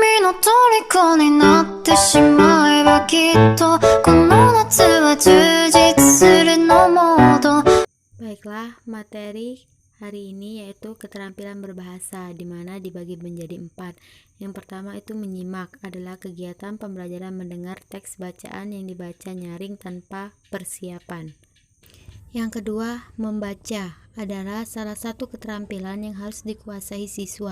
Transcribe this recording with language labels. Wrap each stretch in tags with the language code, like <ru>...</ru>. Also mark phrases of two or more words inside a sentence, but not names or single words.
<ja>の虜になってしまえばきっとこの夏は充実するのモード。</ja> <id>Baiklah, materi hari ini yaitu keterampilan berbahasa, di mana dibagi menjadi 4. Yang pertama itu menyimak, adalah kegiatan pembelajaran mendengar teks bacaan yang dibaca nyaring tanpa persiapan. Yang kedua, membaca adalah salah satu keterampilan yang harus dikuasai siswa.</id>